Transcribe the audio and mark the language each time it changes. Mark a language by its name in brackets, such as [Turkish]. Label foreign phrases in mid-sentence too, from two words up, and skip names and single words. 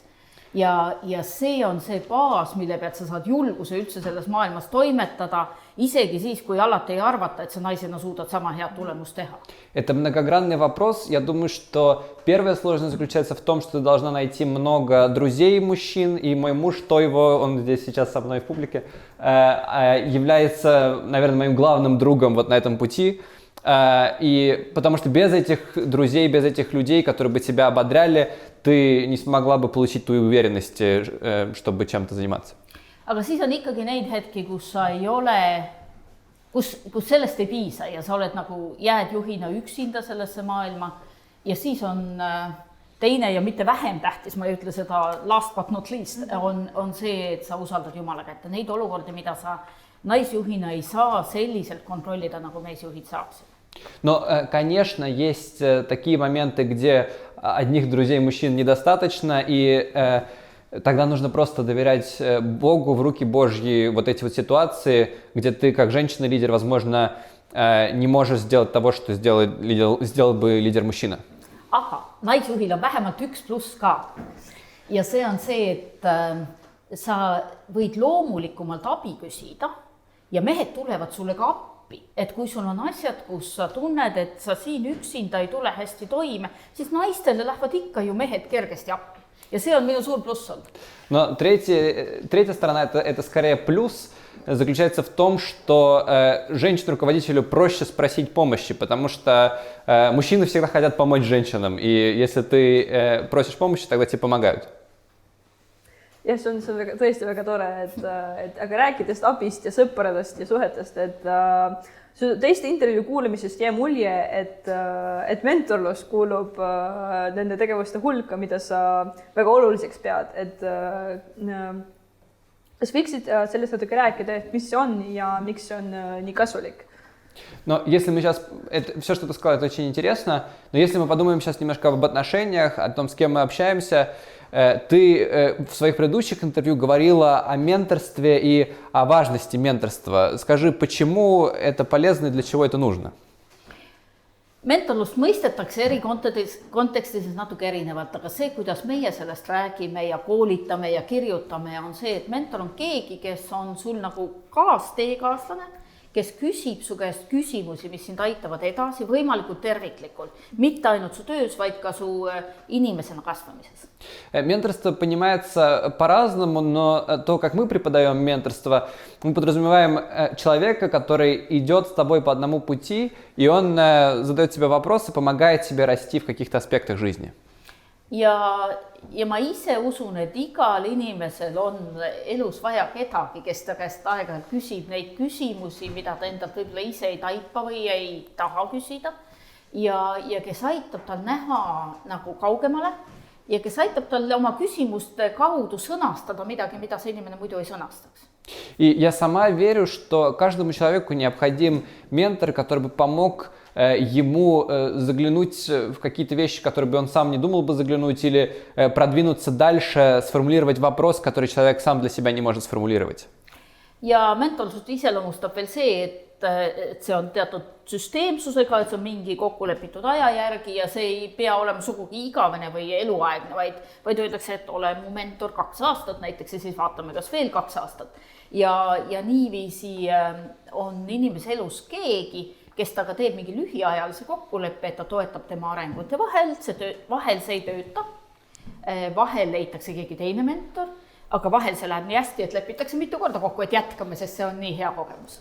[Estonian] Ja see on see baas, mille pealt sa saad julguse üldse selles maailmas toimetada, isegi siis, kui alati ei arvata, et sa naisena suudad sama head tulemust teha. [Russian] Это многогранный вопрос. Я думаю, что первая сложность заключается в том, что ты должна найти много друзей мужчин, и мой муж Тойво, он здесь сейчас со мной в публике, является, наверное, моим главным другом вот на этом пути. И потому что без этих друзей, без этих людей, которые бы тебя ободряли, ты не смогла бы получить ту уверенность, чтобы чем-то заниматься. [Estonian] Aga siis on ikkagi neid hetki, kus sa ei ole, kus sellest ei piisa ja sa oled nagu, jääd juhina üksinda sellesse maailma ja siis on teine ja mitte vähem tähtis, ma ei ütle seda [English] last but not least, [Estonian] on see, et sa usaldad Jumala kätte. Neid olukordi, mida sa naisjuhina ei saa selliselt kontrollida, nagu meesjuhid saaksid. [Russian] Но, конечно, есть такие моменты, где одних друзей мужчин недостаточно, и тогда нужно просто доверять Богу, в руки Божьи вот эти вот ситуации, где ты как женщина-лидер, возможно, не можешь сделать того, что сделал бы лидер-мужчина. [Estonian] Aga naisjuhil on vähemalt 1+ ka. Ja see on see, et sa võid loomulikumalt abi küsida ja mehed tulevad sulle ka appi. Et kui sul on asjad, kus sa tunned, et sa siin üksinda ei tule hästi toime, siis naistele lähevad ikka ju mehed kergesti appi. Ja see on minu suur pluss olnud. [Russian] Но третья сторона, это скорее плюс, заключается в том, что женщине-руководителю проще спросить помощи, потому что мужчины всегда хотят помочь женщинам, и если ты просишь помощи, тогда тебе помогают. [Estonian] Jah, see on tõesti väga tore, et aga rääkides abist ja sõpradest ja suhetest, et teiste intervjuu kuulamisest jäi mulje, et mentorlus kuulub nende tegevuste hulka, mida sa väga oluliseks pead. Kas võiksid sellest natuke rääkida, et mis see on ja miks see on nii kasulik? [Russian] Но если мы сейчас, все, что ты сказал, это очень интересно, но если мы подумаем сейчас немножко об отношениях, о том, с кем мы общаемся, ты в своих предыдущих интервью говорила о менторстве и о важности менторства. Скажи, почему это полезно и для чего это нужно? [Estonian] Mentorlust mõistetakse eri kontekstis natuke erinevalt, aga see, kuidas meie sellest räägime ja koolitame ja kirjutame, on see, et mentor on keegi, kes on sul nagu teekaaslane, kes küsib su käest küsimusi, mis sind aitavad edasi võimalikult terviklikult, mitte ainult su töös, vaid ka su inimesena kasvamises. [Russian] Менторство понимается по-разному, но то, как мы преподаем менторство, мы подразумеваем человека, который идет с тобой по одному пути, и он задает тебе вопросы, помогает тебе расти в каких-то аспектах жизни. [Estonian] Ja ma ise usun, et igal inimesel on elus vaja kedagi, kes ta käest aeg-ajalt küsib neid küsimusi, mida ta endalt võib-olla ise ei taipa või ei taha küsida ja kes aitab tal näha nagu kaugemale ja kes aitab tal oma küsimuste kaudu sõnastada midagi, mida see inimene muidu ei sõnastaks. [Russian] И я сама верю, что каждому человеку необходим ментор, который бы помог ему заглянуть в какие-то вещи, которые бы он сам не думал бы заглянуть, или продвинуться дальше, сформулировать вопрос, который человек сам для себя не может сформулировать. [Estonian] Ja mentorlust iseloomustab veel see, et see on teatud süsteemsusega, et see on mingi kokkulepitud aja järgi ja see ei pea olema sugugi igavene või eluaegne, vaid öeldakse, et ole mu mentor 2 aastat näiteks ja siis vaatame, kas veel 2 aastat. Ja niiviisi on inimese elus keegi, kes taga teeb mingi lühiajalise kokkuleppe, et ta toetab tema arengute vahel see ei tööta, vahel leitakse keegi teine mentor, aga vahel see läheb nii hästi, et lepitakse mitu korda kokku, et jätkame, sest see on nii hea kogemus.